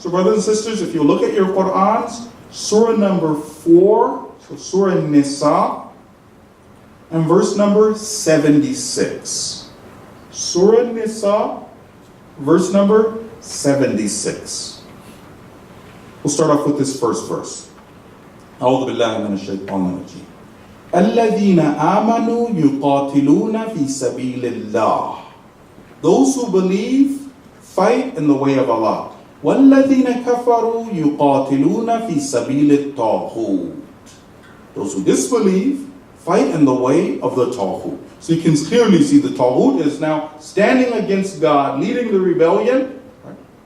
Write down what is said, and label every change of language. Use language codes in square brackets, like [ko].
[en] So brothers and sisters, if you look at your Qurans, Surah number 4, so Surah Nisa, and verse number 76. Surah Nisa, verse number 76. We'll start off with this first verse. [ar] أعوذ بالله من الشيطان الرجيم. الذين آمنوا يقاتلون في سبيل الله. [en] Those who believe fight in the way of Allah. [ar] وَالَّذِينَ كَفَرُوا يُقَاتِلُونَ فِي سَبِيلِ الطَّاغُوتِ. [en] Those who disbelieve fight in the way of the Taghut. So you can clearly see the Taghut is now standing against God, leading the rebellion. Right?